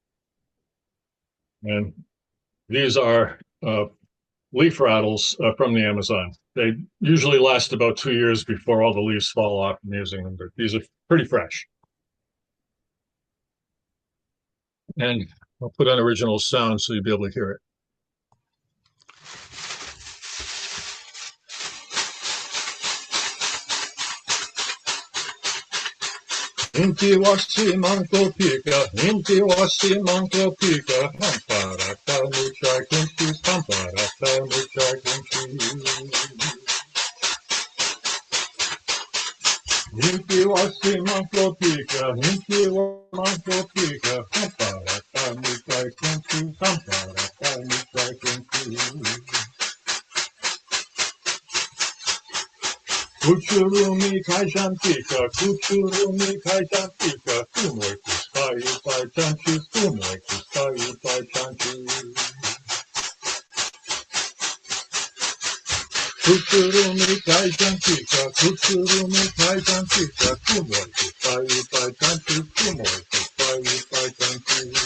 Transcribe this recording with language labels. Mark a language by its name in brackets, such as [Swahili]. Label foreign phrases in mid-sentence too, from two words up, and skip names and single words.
[English] And these are leaf rattles from the Amazon. They usually last about 2 years before all the leaves fall off from using them, but these are pretty fresh. And I'll put on original sound so you'll be able to hear it. [Quechua] Inti washi manko pika, inti washi manko pika, hamparata mucha kinchi, hamparata mucha kinchi. Inti washi manko pika, inti washi manko pika, hamparata mucha kinchi, hamparata mucha kinchi. Kuchurumi kaijantika, kuchurumi kaijantika, sumoy kustayu pai chanchi, sumoy kustayu pai chanchi. Kuchurumi kaijantika, kuchurumi kaijantika, sumoy kustayu pai chanchi, sumoy kustayu pai chanchi.